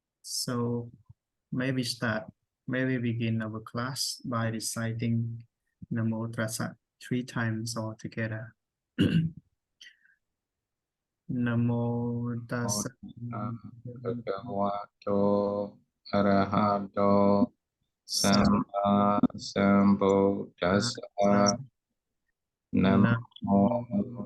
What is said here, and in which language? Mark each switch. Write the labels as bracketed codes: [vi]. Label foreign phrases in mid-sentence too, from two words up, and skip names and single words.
[en] So maybe begin our class by reciting [pi] Namo Tassa [en] 3 times all together. [pi] Namo Tassa Bhagavato Arahato Samma Sambuddhassa. Namo Namo